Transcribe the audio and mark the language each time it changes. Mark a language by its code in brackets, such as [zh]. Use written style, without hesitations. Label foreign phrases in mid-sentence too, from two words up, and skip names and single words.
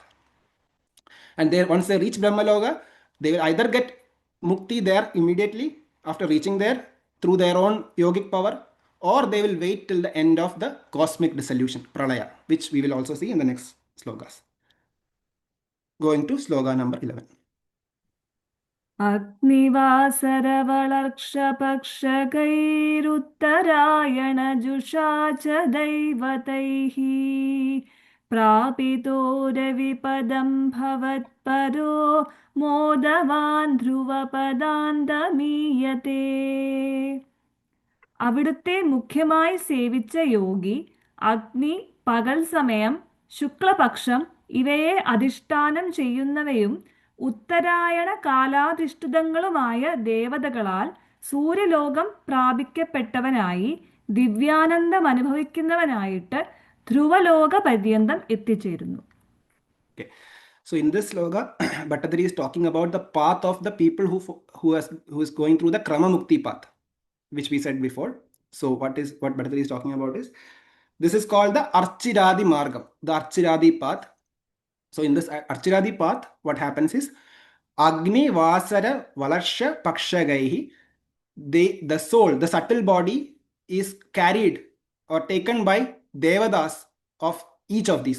[en] And there, once they reach Brahmaloka, they will either get mukti there immediately after reaching there through their own yogic power, or they will wait till the end of the cosmic dissolution, Pralaya, which we will also see in the next slokas. Going to sloka number 11. [sa] अग्निवासरवलक्षपक्षकैरुत्तरायणजुषा च दैवतैः प्रापितो रविपदं भवत्परो मोदवान् ധ്രുവപദാന്തമീയത്തെ. [ml] അവിടുത്തെ മുഖ്യമായി സേവിച്ച യോഗി അഗ്നി, പകൽ സമയം, ശുക്ലപക്ഷം ഇവയെ അധിഷ്ഠാനം ചെയ്യുന്നവയും ഉത്തരായണ കാലാധിഷ്ഠിതങ്ങളുമായ ദേവതകളാൽ സൂര്യലോകം പ്രാപിക്കപ്പെട്ടവനായി ദിവ്യാനന്ദം അനുഭവിക്കുന്നവനായിട്ട് ധ്രുവലോക പര്യന്തം എത്തിച്ചേരുന്നു. [en] So in this sloka, Bhattathiri is talking about the path of the people who is going through the [sa] Krama Mukti [en] path, which we said before. So what Bhattathiri is talking about is, this is called the [sa] Archiradi Marga, [en] the Archiradi path. So in this Archiradi path, what happens is, [sa] Agni Vasara Valarsha Pakshagaihi, [en] the soul, the subtle body is carried or taken by Devadas of each of these.